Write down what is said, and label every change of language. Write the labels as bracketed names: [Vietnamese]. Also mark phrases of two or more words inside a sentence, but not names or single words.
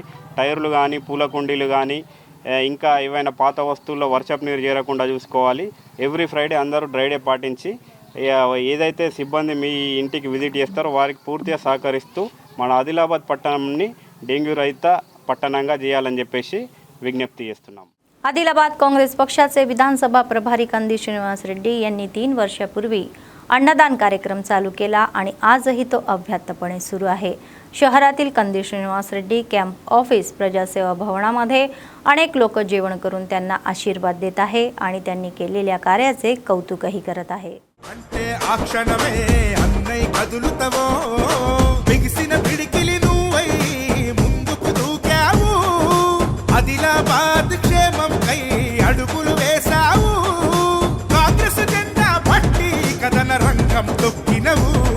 [Telugu] టైర్లు కానీ, పూల కుండీలు కానీ, ఇంకా ఏవైనా పాత వస్తువుల్లో వర్షపు నీరు చేరకుండా చూసుకోవాలి. [English] every Friday [Telugu] అందరూ [English] dry day [Telugu] పాటించి ఏదైతే సిబ్బంది మీ ఇంటికి విజిట్ చేస్తారో వారికి పూర్తిగా సహకరిస్తూ మన ఆదిలాబాద్ పట్టణంని డెంగ్యू रहित పట్టణంగా చేయాలని చెప్పేసి विज्ञप्ति చేస్తున్నాం. [Marathi] आदिलाबाद काँग्रेस पक्षाचे विधानसभा प्रभारी कंदी श्रीनिवास रेड्डी यांनी 3 वर्षापूर्वी अन्नदान कार्यक्रम चालू केला आणि आजही तो अव्याहतपणे सुरू आहे. शहरातील कंदी श्रीनिवास रेड्डी [English] camp office [Marathi] प्रजासेवा भवनामध्ये अनेक लोक जेवण करून त्यांना आशीर्वाद देत आहे आणि त्यांनी केलेल्या कार्याचे कौतुकही करत आहे. [Telugu] ఆదిలాబాద్ క్షేమం కై అడుగులు వేసావు, కాంగ్రెస్ జెండా పట్టి కథన రంగం తొక్కినవు.